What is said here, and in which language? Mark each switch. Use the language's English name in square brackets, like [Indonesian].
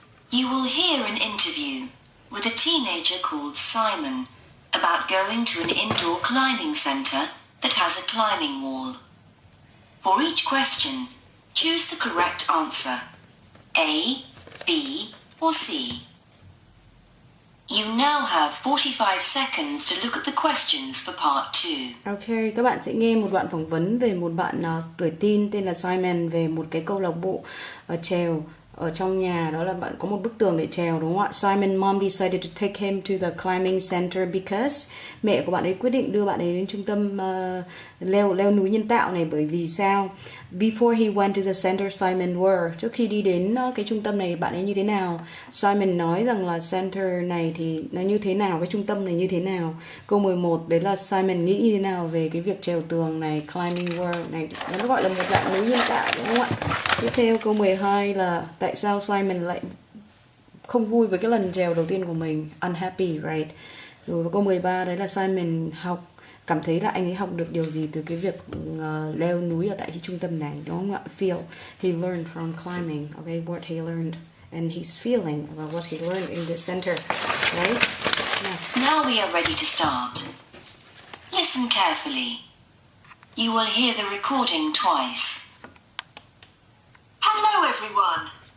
[English] You will hear an interview with a teenager called Simon about going to an indoor climbing center that has a climbing wall. For each question, choose the correct answer, A, B, or C. You now have 45 seconds to look at the questions for part 2. [Vietnamese] Ok, các bạn sẽ nghe một đoạn phỏng vấn về một bạn tuổi teen tên là Simon về một cái câu lạc bộ trèo ở trong nhà, đó là bạn có một bức tường để trèo, đúng không ạ? [English] Simon mom decided to take him to the climbing center because [Vietnamese] mẹ của bạn ấy quyết định đưa bạn ấy đến trung tâm leo núi nhân tạo này bởi vì sao? [English] Before he went to the center, Simon were. [Vietnamese] Trước khi đi đến cái trung tâm này, bạn ấy như thế nào? Simon nói rằng là center này thì nó như thế nào, cái trung tâm này như thế nào? Câu 11 đấy là Simon nghĩ như thế nào về cái việc trèo tường này, climbing wall này, nó gọi là một dạng núi nhân tạo, đúng không ạ? Tiếp theo câu 12 là tại sao Simon lại không vui với cái lần trèo đầu tiên của mình, [English] unhappy, right? [Vietnamese] Rồi câu 13 đấy là Simon cảm thấy là anh ấy học được điều gì từ cái việc leo núi ở tại cái trung tâm này, đúng không ạ? [English] Feel, he learned from climbing, okay, what he learned and he's feeling about what he learned in the center, right? Now we are ready to start. Listen carefully. You will hear the recording twice. Hello everyone.